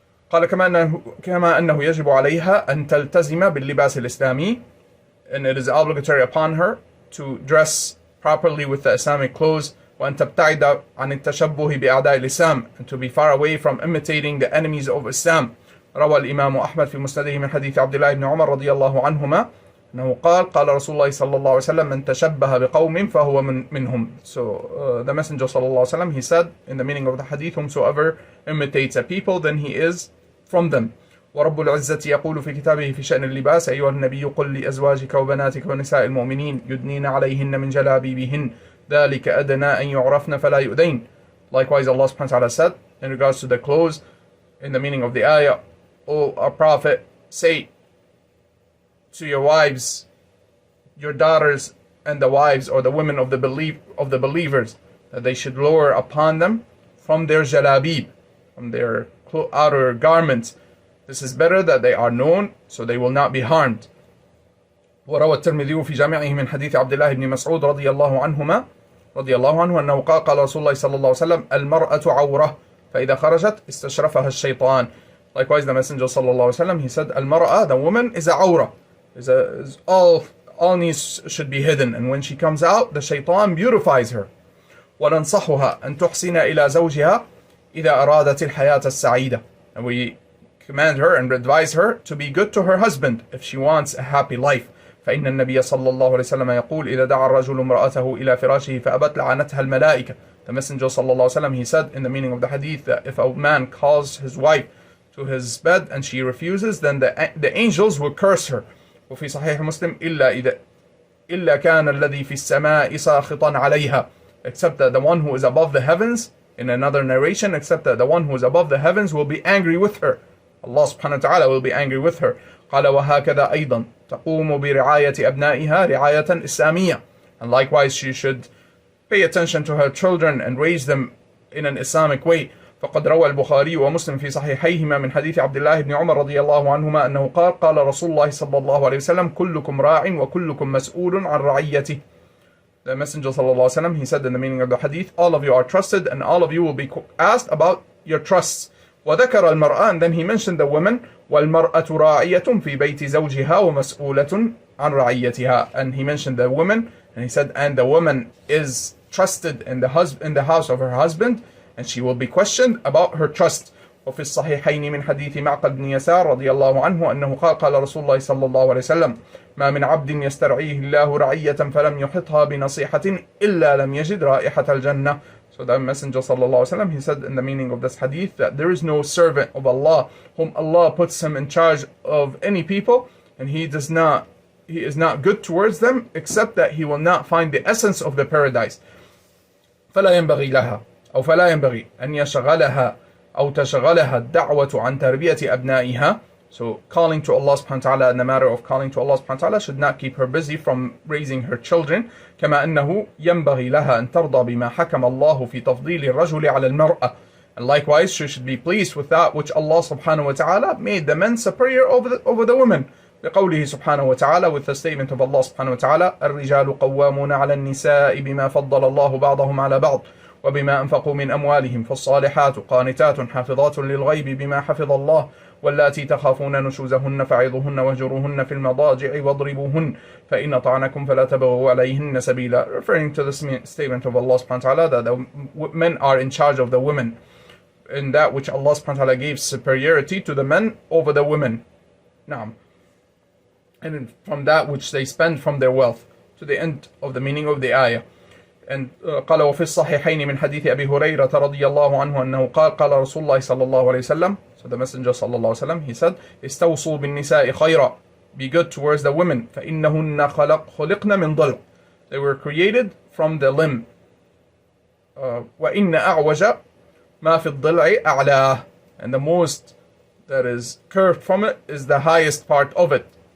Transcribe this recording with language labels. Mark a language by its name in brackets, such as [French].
[Arabic] قال كما أنه يجب عليها أن تلتزم باللباس الإسلامي, [English] and it is obligatory upon her to dress properly with the Islamic clothes. [Arabic] وأن تبتعد عن التشبه بأعداء الإسلام, [English] and to be far away from imitating the enemies of Islam. [Arabic] روى الإمام أحمد في مسنده من حديث عبد الله بن عمر رضي الله عنهما أنه قال رسول الله صلى الله عليه وسلم من تشبه بقوم فهو منهم. [English] So the Messenger صلى الله عليه وسلم, he said in the meaning of the hadith, whomsoever imitates a people then he is from them. [Arabic] ورب العزة يقول في كتابه في شأن اللباس أيها النبي قل لأزواجك وبناتك ونساء المؤمنين يدنين عليهن من جلابيبهن ذلك أدنى أن يعرفن فلا يؤذين. [English] Likewise, Allah subhanahu wa ta'ala said in regards to the clothes, in the meaning of the ayah, O our Prophet, say to your wives, your daughters, and the wives or the women of the believers, that they should lower upon them from their jalabib, from their outer garments. This is better that they are known, so they will not be harmed. [Arabic] وروى الترمذي في جامعه من حديث عبد الله بن مسعود رضي الله عنه أنه قال رسول الله صلى الله عليه وسلم المرأة عورة فإذا خرجت استشرفها الشيطان. [English] Likewise, the Messenger صلى الله عليه وسلم, he said المرأة, the woman, is a awrah, is all all needs should be hidden, and when she comes out, the shaitan beautifies her. [Arabic] وَنَنصَحُهَا أَن تُحْسِنَ إِلَى زَوْجِهَا إِذَا أَرَادَتِ الْحَيَاةَ السَّعِيدَةَ. [English] And we command her and advise her to be good to her husband if she wants a happy life. [Arabic] فإن النبي صلى الله عليه وسلم يقول إذا دعا الرجل امرأته إلى فراشه فأبت لعنتها الملائكة. [English] The Messenger صلى الله عليه وسلم, he said in the meaning of the hadith that if a man calls his wife to his bed and she refuses, then the angels will curse her. [Arabic] وفي صحيح مسلم إلا كان الذي في السماء ساخطا عليها, [English] except that the one who is above the heavens, in another narration, except that the one who is above the heavens will be angry with her. Allah subhanahu wa ta'ala will be angry with her. [Arabic] قال وهكذا أيضا تقوم برعاية أبنائها رعاية إسلامية. [English] And likewise she should pay attention to her children and raise them in an Islamic way. [Arabic] فقد روى البخاري ومسلم في صحيحيهما من حديث عبد الله بن عمر رضي الله عنهما أنه قال قال رسول الله صلى الله عليه وسلم كلكم راع وكلكم مسؤول عن رعيته. [English] The Messenger صلى الله عليه وسلم, he said in the meaning of the hadith, all of you are trusted and all of you will be asked about your trusts. [Arabic] وذكر المرأة, [English] and then he mentioned the woman, [Arabic] والمرأة راعية في بيت زوجها ومسؤولة عن رعيتها. [English] And he mentioned the woman, and he said, and the woman is trusted in the house of her husband, and she will be questioned about her trust. [Arabic] وفي الصحيحين من حديث معقل بن يسار رضي الله عنه أنه قال قال رسول الله صلى الله عليه وسلم ما من عبد يسترعيه الله رعية فلم يحطها بنصيحة إلا لم يجد رائحة الجنة. [English] So the Messenger صلى الله عليه وسلم, he said in the meaning of this hadith that there is no servant of Allah whom Allah puts him in charge of any people, and he is not good towards them except that he will not find the essence of the paradise. [Arabic] فلا ينبغي لها أو فلا ينبغي أن يشغلها أو تشغلها الدعوة عن تربية أبنائها. [English] So calling to Allah subhanahu wa ta'ala, in the matter of calling to Allah subhanahu wa ta'ala, should not keep her busy from raising her children. [Arabic] كما أنه ينبغي لها أن ترضى بما حكم الله في تفضيل الرجل على المرأة. [English] And likewise, she should be pleased with that which Allah subhanahu wa ta'ala made the men superior over the women. [Arabic] بقوله سبحانه وتعالى, [English] with the statement of Allah subhanahu wa ta'ala, [Arabic] الرجال قوامون على النساء بما فضل الله بعضهم على بعض وبما أنفقوا من أموالهم فالصالحات قانتات حافظات للغيب بما حفظ الله واللاتي تخافون نشوزهن فعظوهن واهجروهن في المضاجع واضربوهن فإن طعنكم فلا تبغوا عليهن سبيلا. [English] Referring to the statement of Allah subhanahu wa ta'ala that the men are in charge of the women in that which Allah subhanahu wa ta'ala gave superiority to the men over the women. Naam. And from that which they spend from their wealth, to the end of the meaning of the ayah. [Arabic] And قال وفي الصحيحين من حديث أبي هريرة رضي الله عنه أنه قال قال رسول الله صلى الله عليه وسلم. [English] So the Messenger صلى الله عليه وسلم, he said, [Arabic] استوصوا بالنساء خيرا, [English] be good towards the women, [Arabic] فإنهن خلقن من ضلع, [English] they were created from the limb. [Arabic] وإن أعوج ما في الضلع أعلاه, [English] and the most that is curved from it is the highest part of it.